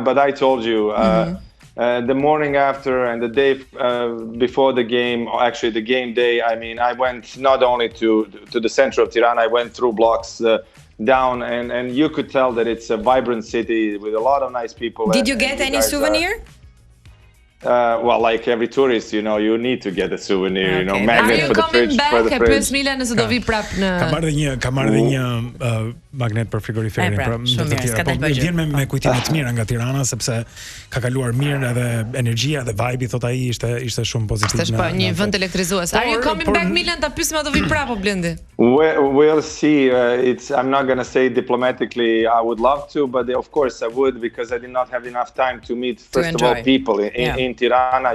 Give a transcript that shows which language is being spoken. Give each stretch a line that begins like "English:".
English: But I told you, the morning after and the day before the game, or actually the game day, I mean, I went not only to the center of Tirana, I went through blocks down, and you could tell that it's a vibrant city with a lot of nice people. Did you get any souvenir? Well, like every tourist, you need to get a souvenir, magnet for the fridge. Are you coming back?
Albanian: Pes Milan nëse do vi prap në. Ka marrë dhe një magnet për frigoriferin, vjen me kujtime të mira nga Tirana, sepse ka kaluar mirë, edhe energjia dhe vibe, thot ai, ishte shumë pozitiv. Është një vend elektrizues.
English: Are you coming back,
Albanian: Milan? Ta pyesim do vi prap, Blendi.
English: We'll see. I'm not going to say diplomatically I would love to, but of course I would, because I did not have enough time to meet first of all people in Tirana.